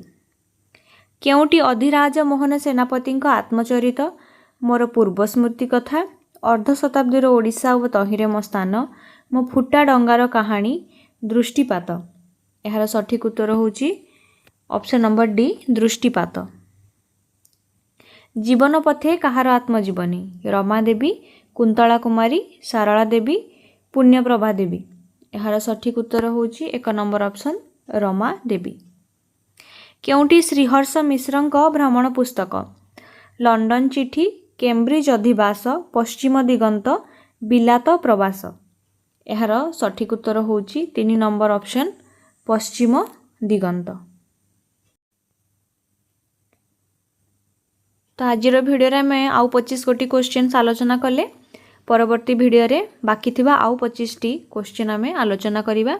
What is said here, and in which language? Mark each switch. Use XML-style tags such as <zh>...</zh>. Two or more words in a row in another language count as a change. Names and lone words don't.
<or>କେଉଁଟି ଅଧିରାଜ ମୋହନ ସେନାପତି ଆତ୍ମଚରିତ? ମୋର ପୂର୍ବ ସ୍ମୃତି କଥା, ଅର୍ଦ୍ଧଶତାବ୍ଦୀର ଓଡ଼ିଶା ଓ ତହିଁରେ ମୋ ସ୍ଥାନ, ମୋ ଫୁଟା ଡଙ୍ଗାର କାହାଣୀ, ଦୃଷ୍ଟିପାତ? ଯାର ସଠିକ ଉତ୍ତର ହେଉଛି</or> <en>option number</en> <or>ଡି ଦୃଷ୍ଟିପାତ। ଜୀବନ ପଥେ କାହାର ଆତ୍ମଜୀବନୀ? ରମା ଦେବୀ, କୁନ୍ତଳା କୁମାରୀ, ସାରଳା ଦେବୀ, ପୁଣ୍ୟପ୍ରଭା ଦେବୀ? ଯାର ସଠିକ ଉତ୍ତର ହେଉଛି 1</or> <en>number option</en> <or>ରମା ଦେବୀ। କେଉଁଟି ଶ୍ରୀହର୍ଷ ମିଶ୍ରଙ୍କ ଭ୍ରମଣ ପୁସ୍ତକ? ଲଣ୍ଡନ ଚିଠି, କେମ୍ବ୍ରିଜ ଅଧିବାସ, ପଶ୍ଚିମ ଦିଗନ୍ତ, ବିଲାତ ପ୍ରବାସ? ଯାର ସଠିକ ଉତ୍ତର ହେଉଛି 3</or> <en>number option</en> <or>ପଶ୍ଚିମ ଦିଗନ୍ତ। ତ ଆଜି ଭିଡିଓ ଆମେ ଆଉ 25 ଗୋଟି କ୍ୱେଶ୍ଚନ ଆଲୋଚନା କଲେ। ପରବର୍ତ୍ତୀ ଭିଡିଓ ରେ ବାକି ଥିବା ଆଉ 25ଟି କ୍ୱେଶ୍ଚନ ଆମେ ଆଲୋଚନା କରିବା।</or>